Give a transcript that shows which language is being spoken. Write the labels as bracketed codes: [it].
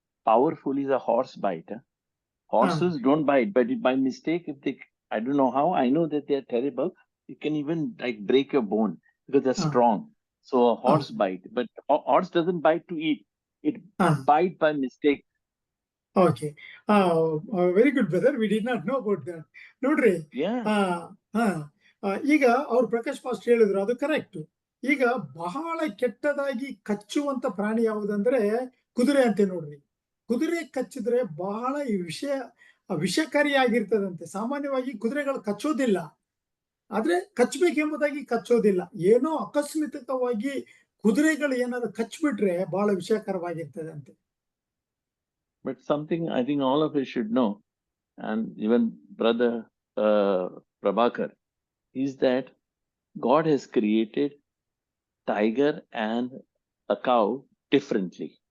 [en] Powerful is a horse bite. Horses don't bite, but by mistake, if they, I don't know how, I know that they're terrible. You can even like break your bone because they're strong. So a horse bite, but horse doesn't bite to eat. It bite by mistake. Okay. Very good, brother. We did not know about that. [kn] Nodri. [en] Yeah. [kn] ಈಗ ಅವ್ರು Prakash past ಹೇಳಿದ್ರು, ಅದು correct. ಈಗ ಬಹಳ ಕೆಟ್ಟದಾಗಿ ಕಚ್ಚುವಂತ ಪ್ರಾಣಿ ಯಾವುದಂದ್ರೆ ಕುದುರೆ ಅಂತೆ ನೋಡ್ರಿ. ಕುದುರೆ ಕಚ್ಚಿದ್ರೆ ಬಹಳ ವಿಷಕಾರಿಯಾಗಿರ್ತದಂತೆ. ಸಾಮಾನ್ಯವಾಗಿ ಕುದುರೆಗಳು ಕಚ್ಚೋದಿಲ್ಲ, ಆದ್ರೆ ಕಚ್ಚಬೇಕೆಂಬುದಾಗಿ ಕಚ್ಚೋದಿಲ್ಲ. ಏನೋ ಅಕಸ್ಮಿತವಾಗಿ ಕುದುರೆಗಳು ಏನಾದ್ರು ಕಚ್ಬಿಟ್ರೆ ಬಹಳ ವಿಷಕರವಾಗಿರ್ತದಂತೆ. [en] But something I think all of us should know, and even brother Prabhakar, is that God has created tiger and a cow differently.